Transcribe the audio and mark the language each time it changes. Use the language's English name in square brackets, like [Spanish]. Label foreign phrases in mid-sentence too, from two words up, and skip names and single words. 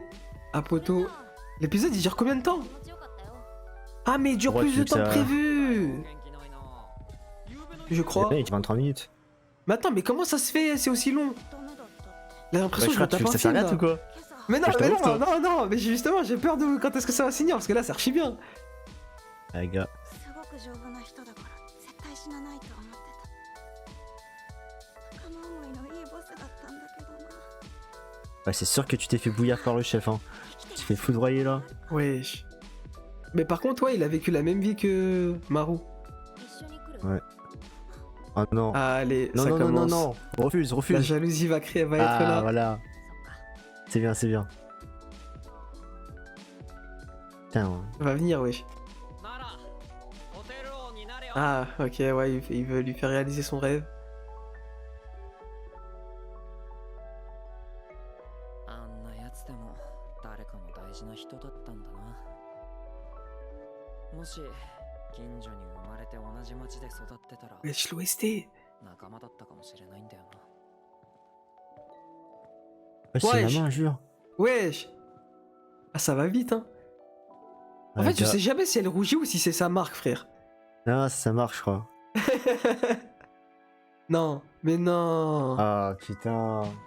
[French] Ah, poto. L'épisode il dure combien de temps? [Japanese] 気持ちよかったよ [French] Ah, mais il dure Ouais, plus de tu temps que ça- prévu! [Japanese] 元気ないな夕べの [French] Je crois. Il y a 23 minutes. Mais attends, mais comment ça se fait? C'est aussi long? [Japanese] ダメだったって [French] J'ai Bah, l'impression je que je crois me que tu tape veux un que ça film, s'arrête là. ou quoi? [Japanese] 今朝 [French] Mais non, Je mais t'avoue, non, toi. non, mais justement, j'ai peur de quand est-ce que ça va finir, parce que là, ça archi bien. Ah, les gars. [Japanese] すごく丈夫な人だから絶対死なないと思ってた仲間思いのいいボスだったんだけどな [French] Ouais, c'est sûr que tu t'es fait bouillir par le chef, hein. Tu t'es fait foudroyer là. Wesh. Mais par contre, ouais, il a vécu la même vie que Maru. [Japanese] 一緒に来る [French] Ouais. Oh non. Ah, allez, non, ça non, non, non, commence. non. Refuse, La refuse. jalousie va créer, va être Ah, là. voilà. [Japanese] そっか [French] C'est bien, c'est bien. Putain. Elle va venir, wesh. [Japanese] ならホテル王になれよ [French] Ah, ok, ouais, il veut lui faire réaliser son rêve. [Japanese] あんなやつでも誰かの大事な人だったんだなもし近所に生まれて同じ町で育ってたら [French] Wesh, l'OST. [Japanese] 仲間だったかもしれないんだよな [French] Ouais, c'est Wesh. vraiment un jure. Wesh. Ah, ça va vite, hein. En Ouais, fait, je gars. sais jamais si elle rougit ou si c'est sa marque, frère. Non, ça marche, je crois. Non, mais non. Ah, putain.